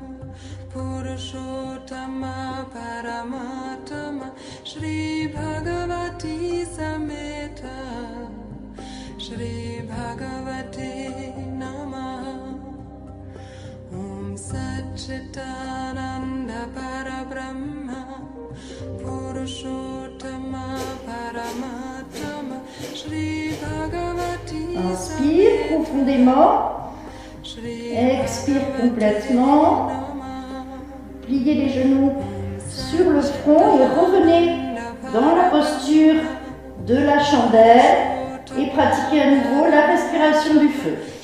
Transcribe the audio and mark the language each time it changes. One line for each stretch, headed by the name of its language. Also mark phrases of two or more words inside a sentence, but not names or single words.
Sanskrit: पुरुषोत्तम परमात्मा श्री भगवती समेत श्री भगवते नमः ॐ सच्चिदानन्द परब्रह्म पुरुषोत्तम परमात्मा श्री भगवती
French: Inspire profondément, expire complètement, pliez les genoux sur le front et revenez dans la posture de la chandelle et pratiquez à nouveau la respiration du feu.